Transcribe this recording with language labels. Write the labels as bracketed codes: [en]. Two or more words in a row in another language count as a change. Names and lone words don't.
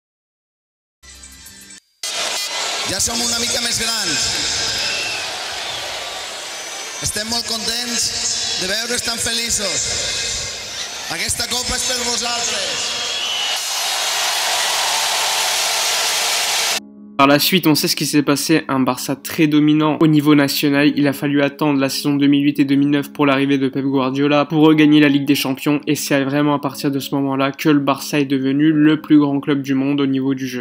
[ca] Ja som una mica més grans. Estem molt contents de veure's tan feliços. Aquesta copa és per vosaltres. [fr] Par la suite, on sait ce qui s'est passé, un Barça très dominant au niveau national. Il a fallu attendre la saison 2008 et 2009 pour l'arrivée de Pep Guardiola pour regagner la Ligue des Champions. Et c'est vraiment à partir de ce moment-là que le Barça est devenu le plus grand club du monde au niveau du jeu.